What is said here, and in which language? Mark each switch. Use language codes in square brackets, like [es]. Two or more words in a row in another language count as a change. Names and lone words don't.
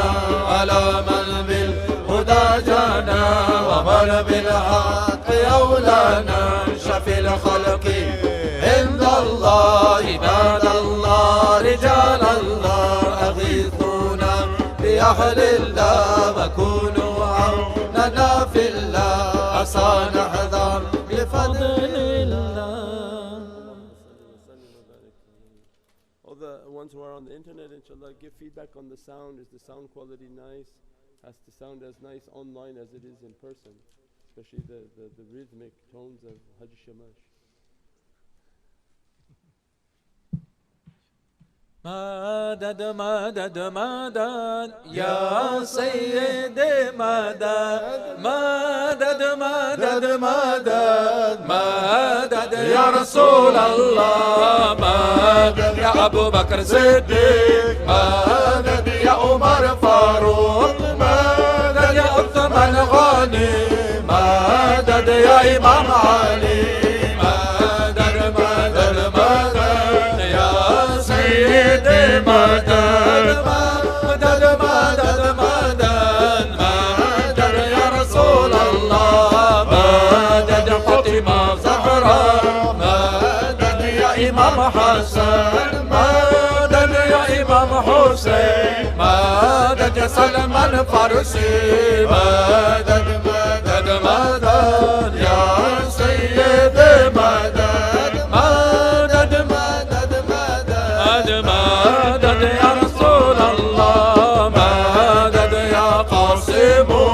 [ar] على من بالهدى جانا ومن بالحق أولانا شفي الخلق عند الله عباد الله رجال الله أغيثونا بأهل الله وكونوا عوننا في الله عسى نحذر بفضل الله. [en] All the ones who are on the internet, inshallah, give feedback on the sound. Is the sound quality nice? Has to sound as nice online as it is in person, especially the rhythmic tones of Hajj Shamash. [ar] مدد مدد مدد يا سيدي مدد مدد مدد مدد مدد يا رسول الله مدد يا أبو بكر صديق مدد يا عمر فاروق مدد يا عثمان غني مدد يا إمام علي مدد مدد مدد يا سيدي مدد مدد مدد مدد مدد يا رسول الله مدد فاطمة زهراء مدد يا إمام حسن مدد يا إمام حسين مدد يا سلمان فارسي مدد مدد مدد يا سيدي مدد مدد مدد مدد مدد يا رسول الله مدد يا قاسم